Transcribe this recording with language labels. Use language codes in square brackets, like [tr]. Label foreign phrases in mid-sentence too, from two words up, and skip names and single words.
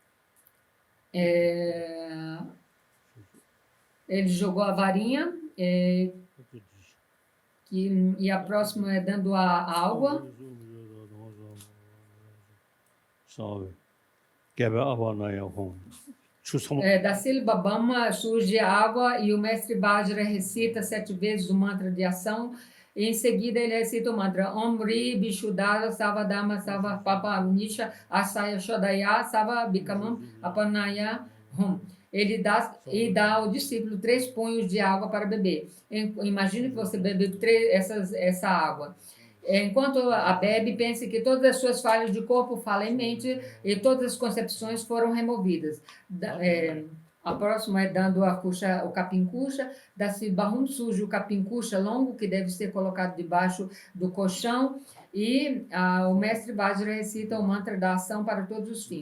[pt] ele jogou a varinha e a próxima é dando a água. Da sílaba Bama surge a água e o mestre Vajra recita 7 vezes o mantra de ação. E em seguida ele recita o mantra [sa] ॐ रि बिशुदर सवदम सव पाप निश असय शोदय सव बिकमम् अपनय हुम्. [pt] Ele dá ao discípulo 3 punhos de água para beber. Imagine que você bebe essa água. Enquanto a bebe, pense que todas as suas falhas de corpo, fala em mente e todas as concepções foram removidas. A próxima é dando o capim kuxa, da Sibahum surge o capim kuxa longo, que deve ser colocado debaixo do colchão, e o mestre Vajra recita o mantra da ação para todos os fins.